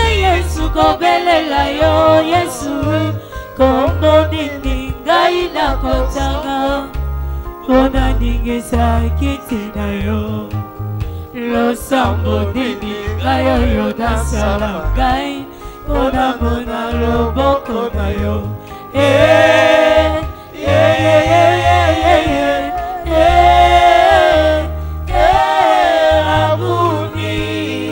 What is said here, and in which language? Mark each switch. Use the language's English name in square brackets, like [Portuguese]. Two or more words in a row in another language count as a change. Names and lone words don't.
[Lingala] yesu kobelela yo Yesu Kombo nini ngai nakotanga Pona ningisa kiti na yo Losambo nini ngai oyo nasala ngai Pona mona loboko na yo [English] Yeah, yeah, yeah, yeah, yeah, yeah, yeah, [Lingala] Abuni